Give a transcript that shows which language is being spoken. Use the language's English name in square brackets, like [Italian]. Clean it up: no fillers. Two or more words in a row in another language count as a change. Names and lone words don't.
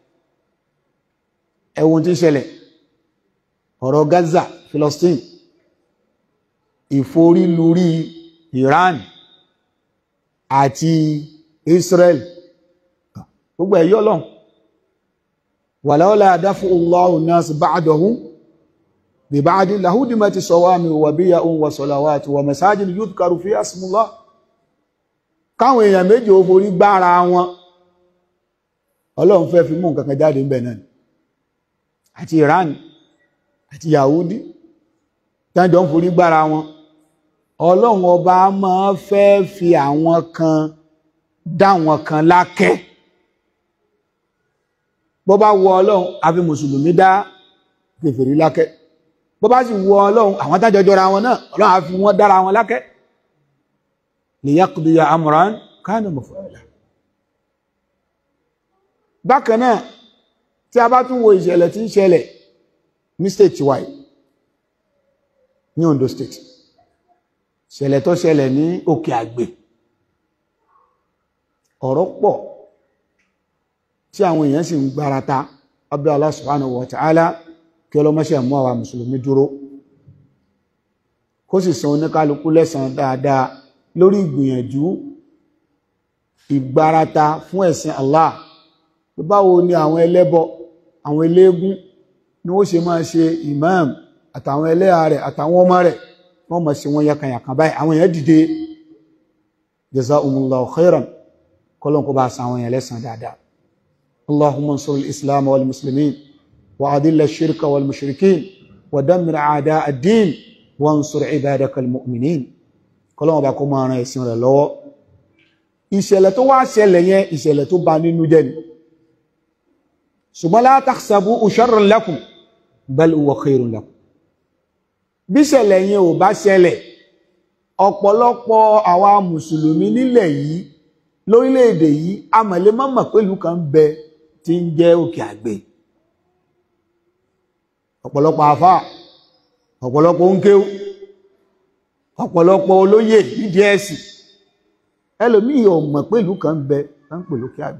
[Yoruba] Ẹ̀wọ̀n tí ń ṣẹlẹ̀, ọ̀rọ̀ Gaza, Philistine, ìforílùrí Iran àti Israel, gbogbo ẹ̀yọ́ Ọlọ́run. [Arabic] ولولا دفع الله الناس بعضهم ببعض لهدمت صوامع وبيع وصلوات ومساجد يذكر فيها اسم الله. [Yoruba] Káwọn èèyàn méjì ó forí gbára wọn, Ọlọ́run fẹ́ fi mú nǹkan kan jáde ńbẹ̀ náà, àti Iran àti Yahudi tánjọ ń forí gbára wọn. Ọlọ́run Ọba máa fẹ́ fi àwọn kan dá wọn kan lákẹ́. Bó bá wọ Ọlọ́run, a fi mùsùlùmí dá kèfèrí lákẹ́. Bó bá sì wọ Ọlọ́run, àwọn tájọ jọra wọn náà, Ọlọ́run á fi wọ́n dára wọn lákẹ́. [Arabic] ليقضي أمرا كان مفعولا. [Yoruba] Bákan náà, tí a bá tún wo ìṣẹ̀lẹ̀ tí ń ṣẹlẹ̀ ní state wa ní Ondo State, ṣẹlẹ̀ tó ṣẹlẹ̀ ní Òkè Àgbè, ọ̀rọ̀ pọ̀ tí àwọn èèyàn sì ń gbárata. Abẹ́ [Arabic] الله سبحانه وتعالى [Yoruba] kí ọlọ́mọṣẹ́ mú àwa mùsùlùmí dúró, kó sì san oníkálukú lẹ́san dáadáa lórí ìgbìyànjú ìgbárata fún ẹ̀sìn Allah. Báwo ni àwọn ẹlẹ́bọ, àwọn eléégún ni ó ṣe máa ṣe imam àtàwọn ẹlẹ́hà rẹ̀ àtàwọn ọmọ rẹ̀, wọ́n máa ṣe wọ́n yakanyakan báyìí. Àwọn èèyàn dìde, [Arabic] جزاكم الله خيرا, [Yoruba] kọ́lọ́n kó bá san àwọn èèyàn lẹ́san dáadáa. [Arabic] اللهم انصر الإسلام والمسلمين وأذل الشرك والمشركين ودمر أعداء الدين وانصر عبادك المؤمنين. [Yoruba] Kọ́lọ́n bá kó máa ran ẹ̀sìn rẹ̀ lọ́wọ́. Ìṣẹ̀lẹ̀ tó wá ṣẹlẹ̀ yẹn, ìṣẹ̀lẹ̀ tó bà nínú jẹ́ ni. Ṣùgbọ́n [Arabic] لا تحسبوه شرا لكم بل هو خير لكم. [Yoruba] Bí ṣẹlẹ̀ yẹn ò bá ṣẹlẹ̀, ọ̀pọ̀lọpọ̀ àwa mùsùlùmí nílẹ̀ yìí, lórílẹ̀-èdè yìí, a mọ̀lé mọ́mọ̀ pẹ̀lú kan bẹ tí ń jẹ́ Òkè Àgbè. Ọ̀pọ̀lọpọ̀ àfá, ọ̀pọ̀lọpọ̀ oúnkéú, ọ̀pọ̀lọpọ̀ olóyè nídìí ẹ̀sìn, ẹlòmíì ò mọ̀ pẹ̀lú kan bẹ tán pẹ̀lú Òkè Àgbè.